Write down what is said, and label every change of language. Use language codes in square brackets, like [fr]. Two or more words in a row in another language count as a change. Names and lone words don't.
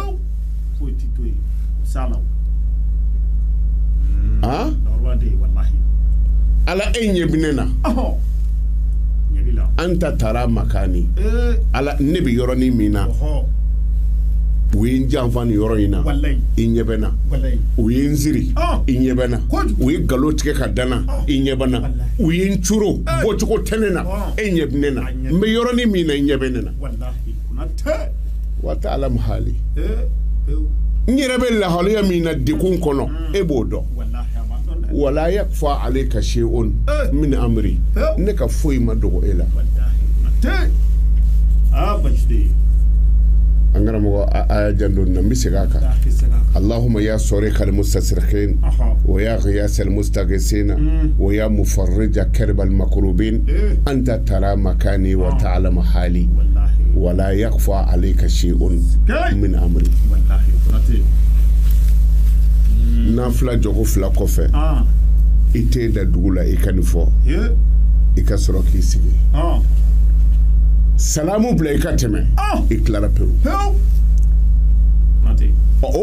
[bm] ala ɲɛ bɛ ne na [ar] أنت ترى مكاني [bm] ala ne bɛ yɔrɔnin min na u ye n janfa nin yɔrɔ in na i ɲɛ bɛ na u ye n siri i ɲɛ bɛ na u ye nkalon tigɛ ka danna i ɲɛ bɛ na u ye n curo bɔcogo tɛ ne na e ɲɛ bɛ ne na n bɛ yɔrɔnin min na i ɲɛ bɛ ne na [ar] وتعالى حالي [bm] n yɛrɛ bɛ lahaliya min na dekun kɔnɔ e b'o dɔn [ar] ولا يخفى عليك شيء من أمري [bm] ne ka foyi ma dogo e la an karamɔgɔ aya jandon na n bɛ segin a kan [ar] اللهم يا صريخ المستصرخين ويا غياث المستغيثين ويا مفرج كرب المكروبين أنت ترى مكاني وتعلم حالي ولا يخفى عليك شيء من أمري [bm] na fila jogo fila kɔfɛ i tɛ da dugu la i ka nin fɔ i ka sɔrɔ k'i sigi salamu bila i ka tɛmɛ i tilara pewu o